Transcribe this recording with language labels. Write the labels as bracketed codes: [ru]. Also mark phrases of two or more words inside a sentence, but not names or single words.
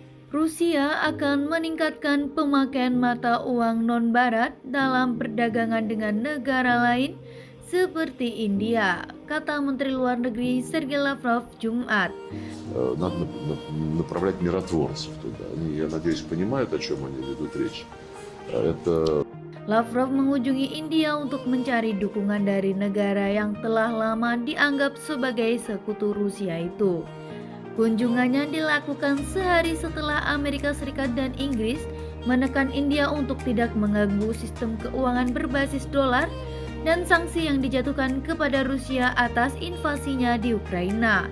[id] Rusia akan meningkatkan pemakaian mata uang non-barat dalam perdagangan dengan negara lain seperti India, kata Menteri Luar Negeri Sergei Lavrov Jumat. [ru] Надо направлять миротворцев туда. Они, я надеюсь, понимают, о чем они ведут речь. Это [id] Lavrov mengunjungi India untuk mencari dukungan dari negara yang telah lama dianggap sebagai sekutu Rusia itu. Kunjungannya dilakukan sehari setelah Amerika Serikat dan Inggris menekan India untuk tidak mengganggu sistem keuangan berbasis dolar dan sanksi yang dijatuhkan kepada Rusia atas invasinya di Ukraina.